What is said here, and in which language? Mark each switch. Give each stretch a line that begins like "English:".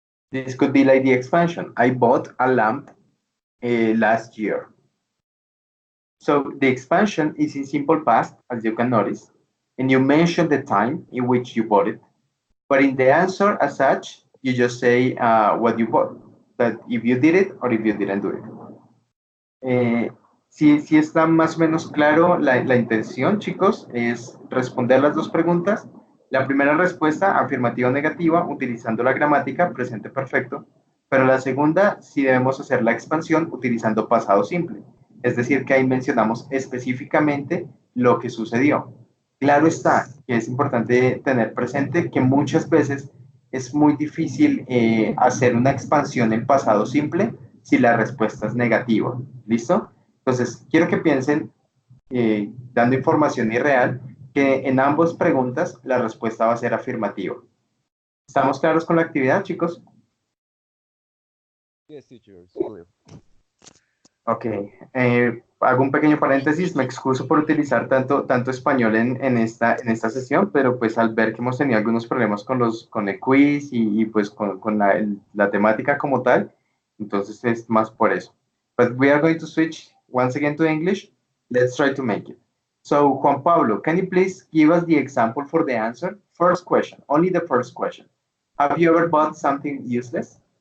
English: This could be like the expansion. I bought a lamp last year. So the expansion is in simple past, as you can notice, and you mention the time in which you bought it. But in the answer as such, you just say what you bought, that if you did it or if you didn't do it.
Spanish: Si está más o menos claro la intención, chicos, es responder las dos preguntas. La primera respuesta, afirmativa o negativa, utilizando la gramática presente perfecto, pero la segunda, sí debemos hacer la expansión utilizando pasado simple. Es decir, que ahí mencionamos específicamente lo que sucedió. Claro está que es importante tener presente que muchas veces es muy difícil hacer una expansión en pasado simple si la respuesta es negativa. ¿Listo? Entonces, quiero que piensen, dando información irreal, que en ambas preguntas la respuesta va a ser afirmativa. ¿Estamos claros con la actividad, chicos?
English: Yes, teacher, it's clear.
Spanish: Ok, hago un pequeño paréntesis, me excuso por utilizar tanto español en esta sesión, pero pues al ver que hemos tenido algunos problemas con el quiz y pues con la temática como tal, entonces es más por eso.
English: But we are going to switch once again to English. Let's try to make it. So, Juan Pablo, can you please give us the example for the answer? First question, only the first question. Have you ever bought something useless?